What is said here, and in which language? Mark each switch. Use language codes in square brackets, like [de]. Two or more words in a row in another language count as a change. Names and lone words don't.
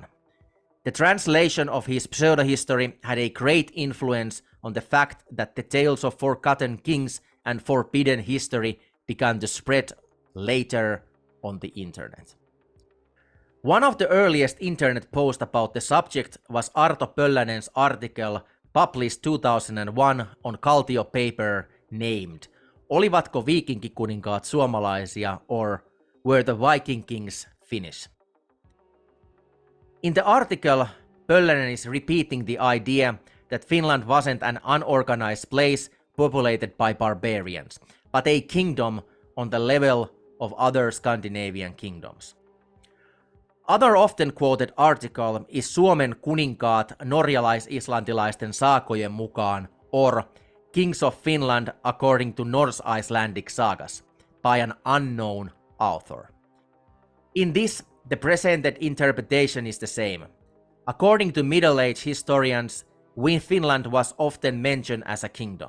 [en] The translation of his pseudo-history had a great influence on the fact that the tales of forgotten kings and forbidden history began to spread later on the internet. One of the earliest internet posts about the subject was Arto Pöllänen's article published 2001 on Kaltio paper named Olivatko viikinkikuninkaat suomalaisia or Were the Viking Kings Finnish? In the article, Pöllönen is repeating the idea that Finland wasn't an unorganized place populated by barbarians, but a kingdom on the level of other Scandinavian kingdoms. Other often quoted article is Suomen kuninkaat norjalais-islantilaisten saakojen mukaan or Kings of Finland according to Norse-Icelandic sagas by an unknown author. In this, the presented interpretation is the same. According to Middle Age historians, Finland was often mentioned as a kingdom.